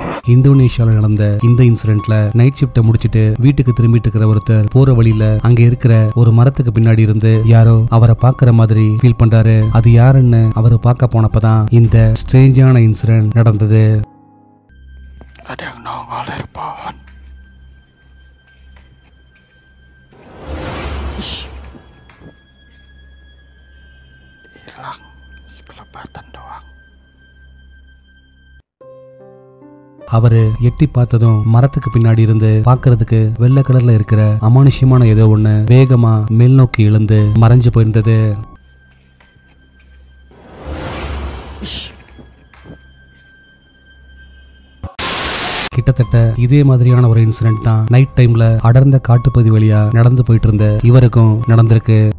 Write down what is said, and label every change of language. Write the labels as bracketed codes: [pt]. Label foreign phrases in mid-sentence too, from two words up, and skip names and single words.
[ta] இந்தோனேஷியால நடந்த இந்த இன்சிடென்ட்ல [en] night shift [ta] முடிச்சிட்டு வீட்டுக்கு திரும்பிட்டு இருக்கிற ஒருத்தர் போற வழியில அங்க இருக்கிற ஒரு மரத்துக்கு பின்னாடி இருந்து யாரோ அவரை பாக்குற மாதிரி ஃபீல் பண்றாரு. அது யாருன்னு அவரு பார்க்க போனப்பதான் இந்த ஸ்ட்ரேஞ்சான இன்சிடென்ட் நடந்தது. [id] Ada yang nongol dari pohon. Hilang sekelebatan doang. [ta] அவரு எட்டி பார்த்ததும் மரத்துக்கு பின்னாடி இருந்து பாக்குறதுக்கு வெள்ளை கலர்ல இருக்கிற அமானுஷ்யமான ஏதோ ஒண்ணு வேகமா மேல் நோக்கி எழுந்து மறைஞ்சு போயிருந்தது. கிட்டத்தட்ட இதே மாதிரியான ஒரு இன்சிடென்ட் தான் நைட் டைம்ல அடர்ந்த காட்டுப்பகுதி வழியா நடந்து போயிட்டு இருந்த இவருக்கும் நடந்திருக்கு.